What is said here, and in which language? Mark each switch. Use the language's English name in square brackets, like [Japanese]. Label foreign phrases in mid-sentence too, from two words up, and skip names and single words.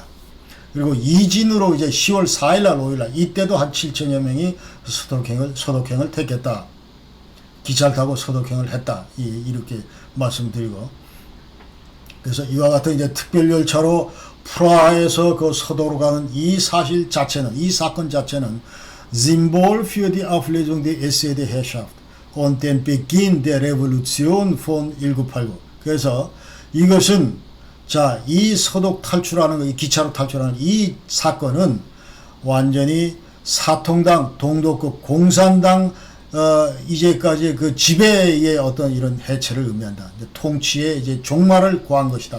[Korean] 그리고 이진으로 이제 10월 4일날 5일날 이때도 한 7천여 명이 서독행을 택했다. 기차를 타고 서독행을 했다. 이렇게 말씀드리고, 그래서 이와 같은 이제 특별열차로 프라하에서 그 서도로 가는 이 사실 자체는, 이 사건 자체는 [German] Symbol für die Auflösung der SED-Herrschaft und den Beginn der Revolution von 1989. [Korean] 그래서 이것은 자, 이 서독 탈출하는 거, 이 기차로 탈출하는 이 사건은 완전히 사통당, 동독국, 공산당 이제까지 그 지배의 어떤 이런 해체를 의미한다. 통치의 이제 종말을 고한 것이다.